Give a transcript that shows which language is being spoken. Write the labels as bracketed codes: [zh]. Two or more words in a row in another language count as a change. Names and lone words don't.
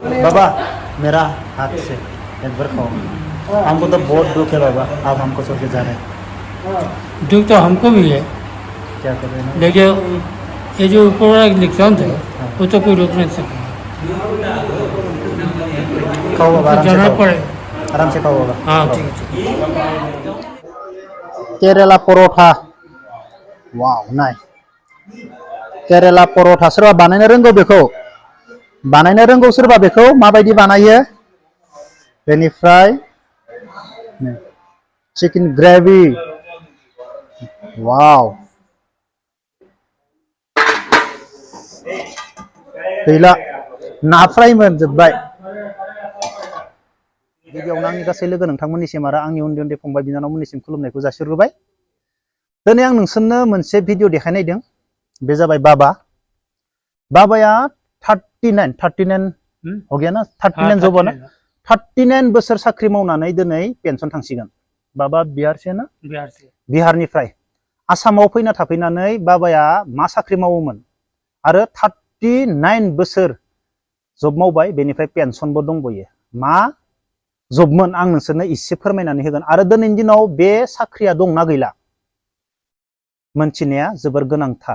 [hi] बाबा मेरा हाथ से एक बार खाओ। हमको तो बहुत दुख है बाबा, आप हमको छोड़ के जा रहे हैं। दुख तो हमको भी है, क्या कर रहे हैं? लेकिन ये जो ऊपर वाला इलेक्शन है वो तो कोई रोक नहीं सकता। खाओ बाबा, आराम से जाना खाओ, पड़ेगा। आराम से खाओ बाबा। हाँ ठीक है। केरेला परोठा, [en] wow nice. [brx] केरेला परोठा सोरबा बानायनो रोंगौ बेखौ? बानायनो रोंगौ सोरबा बेखौ? माबायदि बानायो? बेनिफ्राय चिकेन ग्रेभि, वाव। गैला, ना फ्राय मोनजोब्बाय। गिबियावनो आंनि गासै लोगो नोंथांमोननिसिम आरो आंनि उन्दै उन्दै फंबाय बिनानावमोननिसिम खुलुमनायखौ जासिहरग्रोबाय। दिनै आं नोंसोरनो मोनसे भिडिअ देखायनायदों, बे जाबाय बाबा। बाबाया [hi] 39 हो गया ना, [brx] 39 जब ना, 39 बोसोर साख्रि मावनानै दिनै पेन्सन थांसिगोन। [hi] बाबा बिहार से ना? [brx] बिहारनिफ्राय आसामाव फैना थाफैनानै बाबाया मा साख्रि मावोमोन आरो 39 बोसोर जब मावबाय, बेनिफ्राय पेन्सनबो दंबयो। मा जबमोन आं नोंसोरनो एसे फोरमायनानै होगोन आरो दिनैनि दिनाव बे साख्रिया दंना गैला मोनथिनाया जोबोर गोनांथार।